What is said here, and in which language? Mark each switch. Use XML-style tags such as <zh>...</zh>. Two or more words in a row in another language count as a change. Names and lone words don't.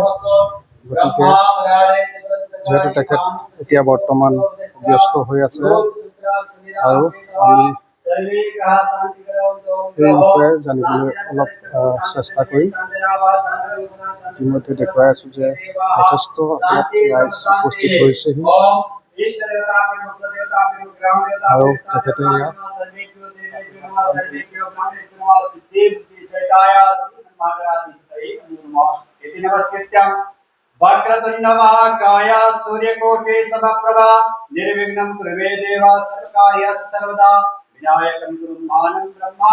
<as>গতিকে যিহেতু তেখেত এতিয়া বৰ্তমান ব্যস্ত হৈ আছে আৰু আমি এই বিষয়ে জানিবলৈ অলপ চেষ্টা কৰিম। ইতিমধ্যে দেখুৱাই আছোঁ যে যথেষ্ট ৰাইজ উপস্থিত হৈছেহি আৰু তেখেতে ইয়াত</as> <sa>वक्रतुंड महाकाय सूर्यकोटि समप्रभा निर्विघ्नं कुरु देवा सर्वकार्येषु सर्वदा विनायकं गुरुमानं ब्रह्मा</sa>